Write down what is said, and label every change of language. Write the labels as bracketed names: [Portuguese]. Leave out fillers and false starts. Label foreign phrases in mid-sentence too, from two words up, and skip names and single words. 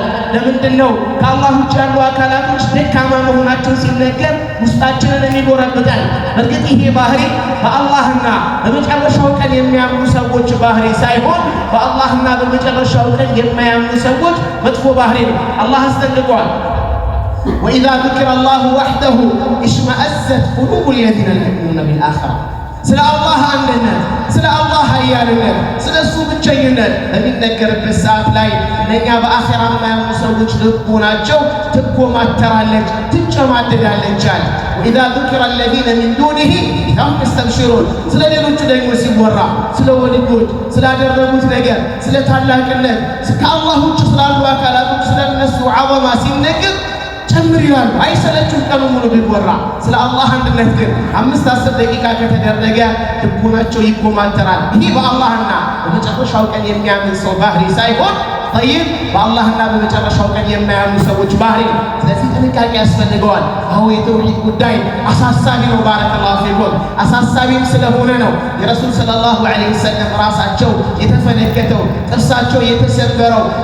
[Amharic] ለምንድነው ከአላህ ውጭ ያሉ አካላቶች ደካማ መሆናቸው ሲነገር ውስጣችንን የሚጎረብጣል? በእርግጥ ይሄ ባህሪ በአላህና በመጨረሻው ቀን የሚያምኑ ሰዎች ባህሪ ሳይሆን በአላህና በመጨረሻው ቀን የማያምኑ ሰዎች መጥፎ ባህሪ ነው። አላህ አስጠንቅቋል። [Arabic] وإذا ذكر الله وحده اشمأزت قلوب الذين لا يؤمنون بالآخرة [Amharic] ስለ አላህ አንድነት ስለ አላህ ኃያልነት ስለ እሱ ብቸኝነት በሚነገርበት ሰዓት ላይ እነኛ በአኺራ የማያምኑ ሰዎች ልቦናቸው ትኮማተራለች፣ ትጨማደዳለች አለ። [Arabic] وإذا ذكر الذين من دونه هم يستبشرون [Amharic] ስለ ሌሎቹ ደግሞ ሲወራ ስለ ወልዮች ስላደረጉት ነገር ስለ ታላቅነት ከአላህ ውጭ ስላሉ አካላቶች ስለ እነሱ ዐዘማ ሲነገር ጨምር ይላሉ። አይሰለቹም ቀኑ ሙሉ ቢወራ። ስለ አላህ አንድነት ግን 5-10 ደቂቃ ከተደረገ ልቦናቸው ይኮማተራል። ይህ በአላህና በመጨረሻው ቀን የሚያምን ሰው ባህሪ ሳይሆን طيب በአላህና በመጨረሻው ቀን የማያምኑ ሰዎች ባህሪ። ስለዚህ ጥንቃቄ ያስፈልገዋል። አዎ የተውሂድ ጉዳይ አሳሳቢ ነው። [Arabic] بارك الله فيكم። [Amharic] አሳሳቢም ስለሆነ ነው የረሱል [Arabic] صلى الله عليه وسلم [Amharic] ራሳቸው የተፈነከተው ጥርሳቸው የተሰበረው